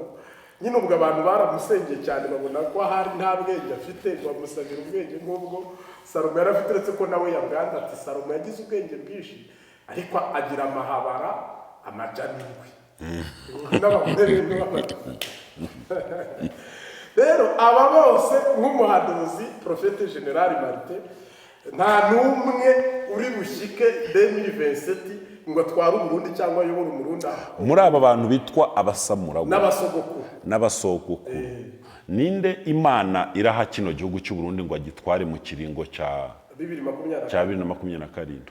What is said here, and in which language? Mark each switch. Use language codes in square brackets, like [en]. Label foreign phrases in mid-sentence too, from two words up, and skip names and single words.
[rn] Nyine ubwo abantu baramusengeye cyane babona ko hari nta bwenge afite, ngo bamusabira ubwenge nk'ubwo Salomo yari afite, uretse ko nawe yabwanze ati Salomo yagize ubwenge bwinshi ariko agira amahabara amajanirwe n'abagore rero aba bose nk'umuhanuzi Prophète General Martin nta n'umwe uri bushyike 2027 ngo atware Uburundi cyangwa ayobore Umurundi. Muri aba bantu bitwa abasamuragwa n'abasogokuru, ninde Imana iraha kino gihugu cy'u Burundi ngo agitware mu kiringo cya 2027?